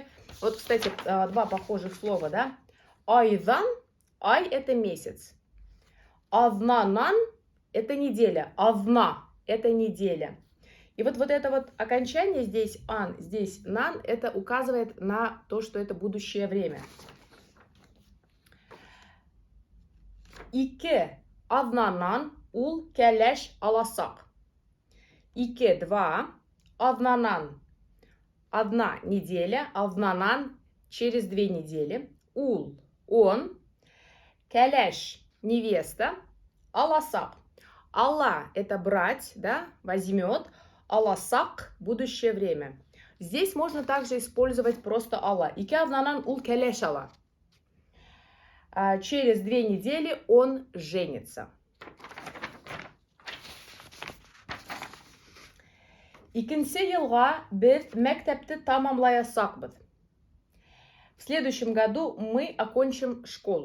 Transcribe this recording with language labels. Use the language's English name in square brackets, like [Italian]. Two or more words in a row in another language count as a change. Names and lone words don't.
[Russian] Вот, кстати, 2 похожих слова, да? Айдан, ай это месяц. Авнанан это неделя. Авна это неделя. И вот это вот окончание здесь ан, здесь нан, это указывает на то, что это будущее время. [Bashkir] Ике авнанан ул келеш аласак. [Russian] Ике 2, авнанан 1 неделя, авнанан через 2 недели, ул он, келеш невеста, аласак. Алла это брать, да, возьмет, аласак будущее время. Здесь можно также использовать просто алла. [Bashkir] Ике авнанан ул келеш ала. [Russian] Через 2 недели он женится. [Bashkir] Икенсе елга бед мектепті тамамлаясакбыд. [Russian] В следующем году мы окончим школу.